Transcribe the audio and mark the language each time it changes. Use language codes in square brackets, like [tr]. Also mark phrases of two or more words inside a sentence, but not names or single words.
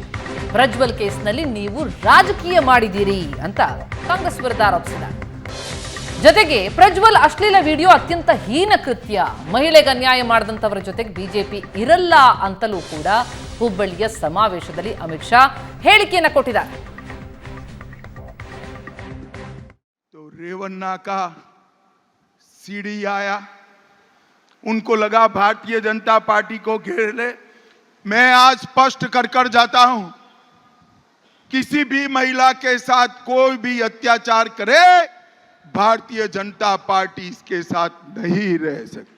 [kn] ಪ್ರಜ್ವಲ್ ಕೇಸ್ನಲ್ಲಿ ನೀವು ರಾಜಕೀಯ ಮಾಡಿದ್ದೀರಿ ಅಂತ ಕಾಂಗ್ರೆಸ್ ವಿರುದ್ಧ ಆರೋಪಿಸಿದ್ದಾರೆ. ಜೊತೆಗೆ ಪ್ರಜ್ವಲ್ ಅಶ್ಲೀಲ ವಿಡಿಯೋ ಅತ್ಯಂತ ಹೀನ ಕೃತ್ಯ, ಮಹಿಳೆಗೆ ಅನ್ಯಾಯ ಮಾಡಿದಂತವರ ಜೊತೆಗೆ ಬಿಜೆಪಿ ಇರಲ್ಲ ಅಂತಲೂ ಕೂಡ ಹುಬ್ಬಳ್ಳಿಯ ಸಮಾವೇಶದಲ್ಲಿ ಅಮಿತ್ ಶಾ ಹೇಳಿಕೆಯನ್ನು ಕೊಟ್ಟಿದ್ದಾರೆ. [hi] रेवन्ना का सीडी आया, उनको लगा भारतीय जनता पार्टी को घेर ले। मैं आज स्पष्ट कर जाता हूं, किसी भी महिला के साथ कोई भी अत्याचार करे, भारतीय जनता पार्टी इसके साथ नहीं रह सकती।